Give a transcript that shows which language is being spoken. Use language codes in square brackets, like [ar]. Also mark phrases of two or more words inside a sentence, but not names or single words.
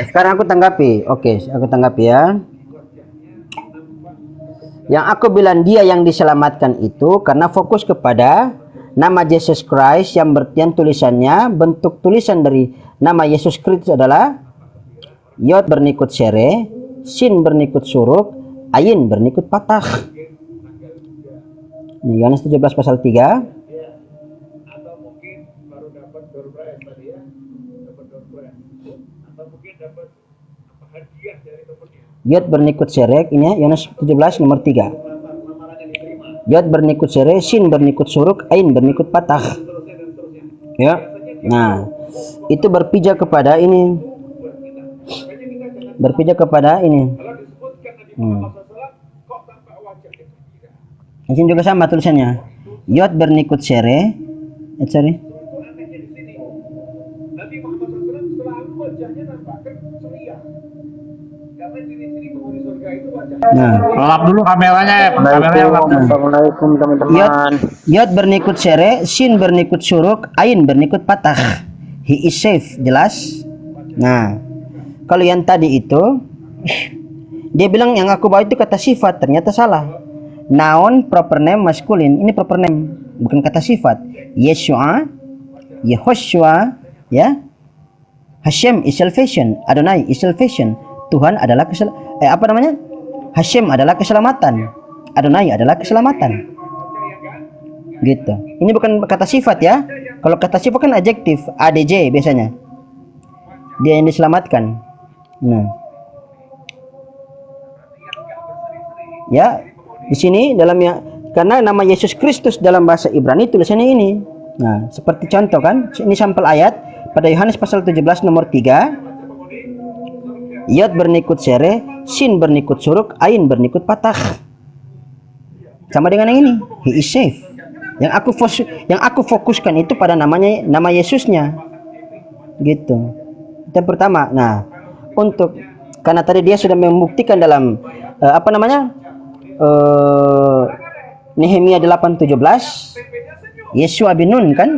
[id] Oke, sekarang aku tanggapi. Aku tanggapi ya. Yang aku bilang dia yang diselamatkan itu karena fokus kepada nama Yesus Christ yang berarti tulisannya, bentuk tulisan dari nama Yesus Kristus adalah Yod bernikut sere, Sin bernikut suruk, Ayin bernikut patah. Ini Yohanes 17 pasal 3. Yod bernikut serek, ini Yohanes 17 nomor 3. Yod bernikut sere, Sin bernikut suruk, Ain bernikut patah. Ya. Nah, itu berpijak kepada ini. Di sini juga sama tulisannya. Yod bernikut sere. Nah, lap dulu kameranya. Assalamualaikum teman-teman. Yod bernikut sere, Sin bernikut suruk, Ain bernikut patah. [en] He is safe, [id] jelas. Nah, kalau yang tadi itu dia bilang yang aku bawa itu kata sifat, ternyata salah. [en] Noun proper name [id] maskulin, ini [en] proper name, [id] bukan kata sifat. Yeshua, Yehoshua, ya. [en] Hashem is salvation, Adonai is salvation. [id] Tuhan adalah Hashem adalah keselamatan, Adonai adalah keselamatan. Gitu. Ini bukan kata sifat ya. Kalau kata sifat kan adjektif, adj biasanya. Dia yang diselamatkan. Nah. Ya, di sini dalamnya karena nama Yesus Kristus dalam bahasa Ibrani tulisannya ini. Nah, seperti contoh kan, ini sampel ayat pada Yohanes pasal 17 nomor 3. Yod bernikut sere, Sin bernikut suruk, Ain bernikut patah. Sama dengan yang ini, [en] he is safe. [id] Yang aku fokuskan itu pada nama Yesusnya. Gitu. Itu yang pertama. Nah, karena tadi dia sudah membuktikan dalam Nehemia 8:17 Yeshua bin Nun kan?